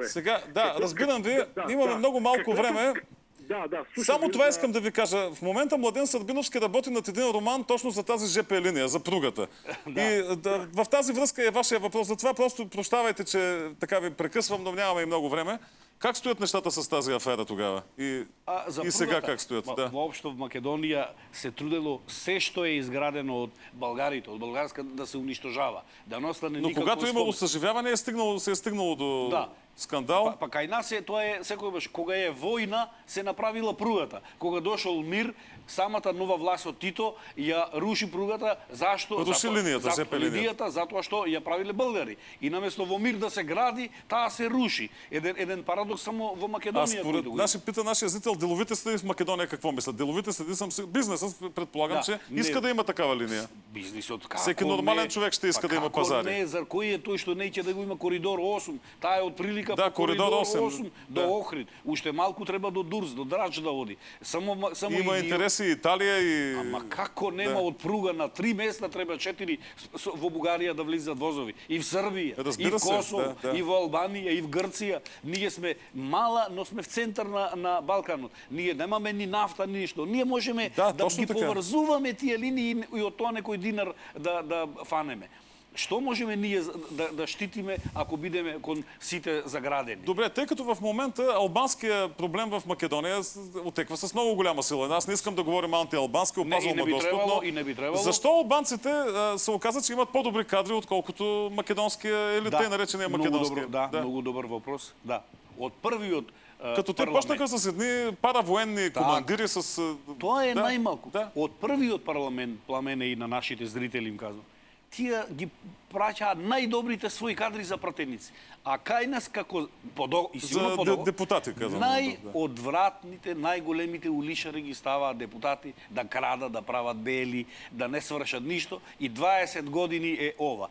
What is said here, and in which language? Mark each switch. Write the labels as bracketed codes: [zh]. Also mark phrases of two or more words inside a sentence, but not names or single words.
[bg] Сега, разбирам ви, имаме много малко време. Само това искам да ви кажа. В момента Младен Сърбиновски работи над един роман точно за тази ЖП линия, за пругата. И в тази връзка е вашия въпрос. Затова просто прощавайте, че така ви прекъсвам, но нямаме и много време. Как стоят нещата с тази афера тогава? И сега как стоят? [mk] Воопшто в Македонија се трудело се што е изградено од българите, од българска да се унищожава. Да не остане никакво. [bg] Но когато имало съживяване, се е стигнало до скандал. [mk] Па кај нас тоа е секогаш кога е војна се направила пругата. Кога дошол мир, самата нова власт од Тито ја руши пругата. Зашто? Руши линијата, ЖП линијата. Затоа што ја правиле българи. И наместо во мир да се гради, таа се руши. Еден парадокс само во Македонија. [bg] Пита нашия зрител, деловите следи в Македонија какво мислят? Деловите следи бизнесът, предполагам, че иска да има такава линија. [mk] Бизнесот како? [bg] Всеки нормален човек ще иска да има пазари. [mk] Не, за кој е тој што неќе да го има коридор 8? Таа е од прилика по коридор 8 до Охрид. Уште малку треба до Дурс, до Драч да оди. Само има интереси Италија и... Ама како нема од пруга на 3 места треба 4 во Бугарија да влизат возови. И в Србија, и в Косово, и во Албанија, и в Грција. Ние сме мала, но сме в центар на Балканот. Ние немаме ни нафта, ни ништо. Ние можеме да ги поврзуваме тие линии и од тоа некој динар да фанеме. Што можеме ние да штитиме ако бидеме кон сите заградени? [bg] Добре, тъй като в момента албанският проблем в Македония отеква с много голяма сила. Аз не искам да говорим антиалбански, опазвам Господ, но защо албанците се оказа, че имат по-добри кадри, отколкото македонския или тъй наречения македонския? Много добър въпрос. Да. [mk] От първиот [bg] като те почнаха с едни паравоенни командири с... Това е най-малко. [mk] От първиот парламент, [bg] Пламене и на нашите зрители им казвам, [mk] тие ги праќаат најдобрите своји кадри за пратеници. А кај нас како [bg] за депутати казвам. [mk] Најодвратните, најголемите улишари ги ставаат депутати да крадат, да прават бели, да не свршат ништо и 20 години е ова.